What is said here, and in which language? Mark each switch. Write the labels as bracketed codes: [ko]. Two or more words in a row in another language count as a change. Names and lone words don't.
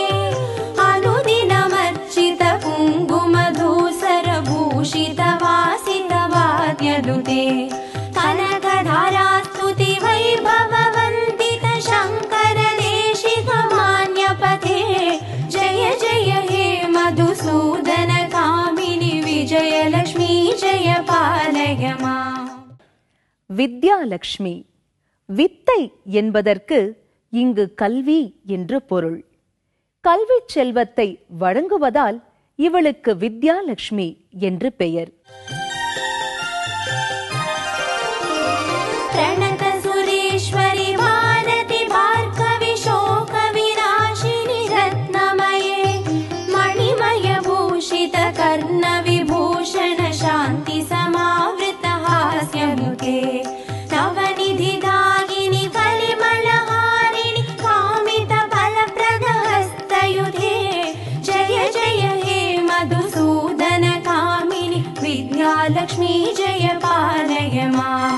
[sa] अनुदिनमर्चित कुङ्कुमधूसर भूषित वासित वाद्यनुते कनकधारास्तुति वैभव वन्दित शङ्कर देशिक मान्यपदे जय जय हे मधुसूदन कामिनि विजयलक्ष्मि जय पालय माम्. [ta] வித்யாலக்ஷ்மி. வித்தை என்பதற்கு இங்கு கல்வி என்று பொருள். கல்வி செல்வத்தை வழங்குவதால் இவளுக்கு வித்யாலக்ஷ்மி என்று பெயர். [sa] प्रणत सुरेश्वरि भारति भार्गवि शोक विनाशिनि रत्नमये मणिमय भूषित कर्ण विभूषण शान्ति समावृत हास्यमुखे नवनिधि दायिनि कलिमलहारिणि कामित फलप्रद हस्तयुधे जय जय हे मधुसूदन कामिनि विद्यालक्ष्मी जय पालय माम्.